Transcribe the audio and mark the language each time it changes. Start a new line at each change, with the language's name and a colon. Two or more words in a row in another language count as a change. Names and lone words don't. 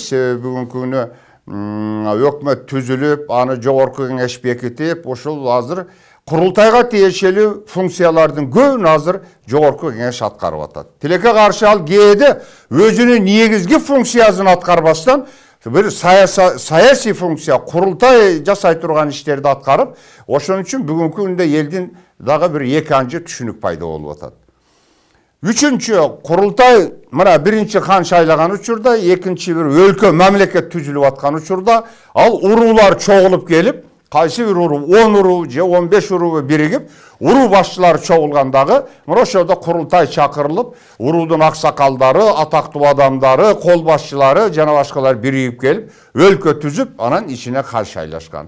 Kyrgyz: Себеби бүгүнкү күнү өкмөт түзүлүп, аны жогорку кеңеш бекитип, ошол азыр курултайга тиешелүү функциялардын көбүн азыр жогорку кеңеш аткарып атат. Тилекке каршы ал кээде өзүнүн негизги функциясын аткарбастан бир саясий функция, курултай жасай турган иштерди аткарып, ошон үчүн бүгүнкү күндө элдин дагы бир экинчи түшүнүк пайда болуп атат. Үчүнчү, курултай мына биринчи хан шайлаган учурда, экинчи бир өлкө мамлекет түзүлүп аткан учурда, ал уруулар чогулуп келип, кайсы бир уруу 10 уруу же 15 уруу биригип, уруу башчылары чогулгандагы, мына ошодо курултай чакырылып, уруудун аксакалдары, атактуу адамдары, кол башчылары жана башкалар биригип келип, өлкө түзүп, анан ичине хан шайлашкан.